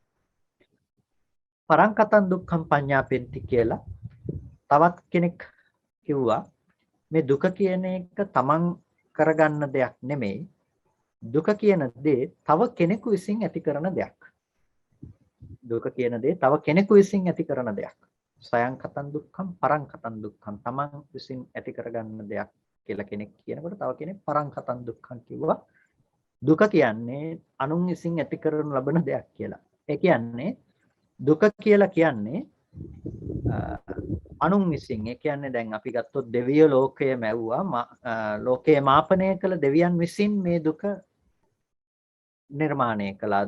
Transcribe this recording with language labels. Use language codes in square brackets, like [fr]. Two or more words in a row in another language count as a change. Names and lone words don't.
[pi] පරංකතං දුක්ඛං පඤ්ඤාපෙන්ති [si] කියලා තවත් කෙනෙක් කිව්වා මේ දුක කියන එක තමන් කරගන්න දෙයක් නෙමෙයි. දුක කියන දේ තව කෙනෙකු විසින් ඇති කරන දෙයක්. දුක කියන දේ තව කෙනෙකු විසින් ඇති කරන දෙයක්. [pi] සයං කතං දුක්ඛං පරං කතං දුක්ඛං [si] තමන් විසින් ඇති කරගන්න දෙයක් කියලා කෙනෙක් කියනකොට තව කෙනෙක් [pi] පරං කතං දුක්ඛං [si] කිව්වා. දුක කියන්නේ අනුන් විසින් ඇති කරනු ලබන දෙයක් කියලා. ඒ කියන්නේ දුක කියලා කියන්නේ අනුන් විසින්. ඒ කියන්නේ දැන් අපි ගත්තොත් දෙවියෝ ලෝකය මැව්වා. ලෝකය මාපනය කළ දෙවියන් විසින් මේ දුක නිර්මාණය කළා.